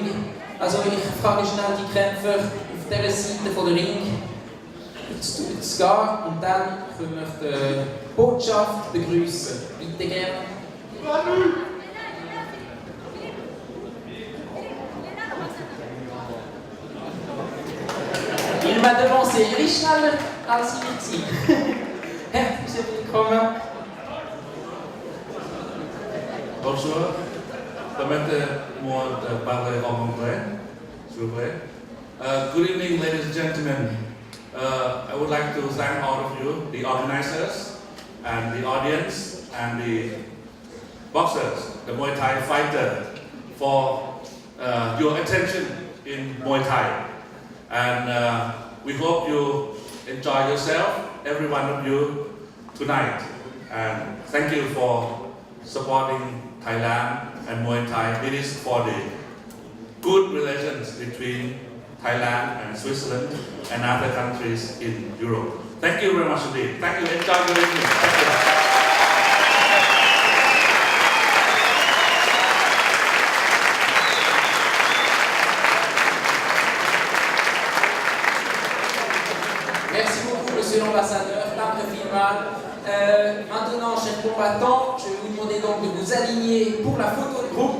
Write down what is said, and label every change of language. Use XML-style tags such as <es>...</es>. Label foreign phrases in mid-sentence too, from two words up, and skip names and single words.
<de>Also ich frage schnell die Kämpfer auf dieser Seite von der Ring zu gehen und dann können wir die Botschaft begrüßen. Bitte gerne.</de> <fr>Il m'a devancé Richard Alcinici.</fr> <de>Herzlich willkommen.</de> <fr>Bonjour. Permettez-moi de parler en anglais, s'il vous plaît.</fr> <en>Good evening, ladies and gentlemen. I would like to thank all of you, the organizers, and the audience, and the boxers, the Muay Thai fighter, for your attention in Muay Thai. And we hope you enjoy yourself, every one of you, tonight. And thank you for supporting Thailand and Muay Thai. It is for the good relations between Thailand and Switzerland and other countries in Europe. Thank you very much indeed. Thank you. Enjoy your evening. Thank you.</en> <fr>Merci beaucoup, monsieur l'ambassadeur, Tamre Filman. Maintenant, chers combattants, je vais vous demander donc de vous aligner pour la photo de groupe.</fr>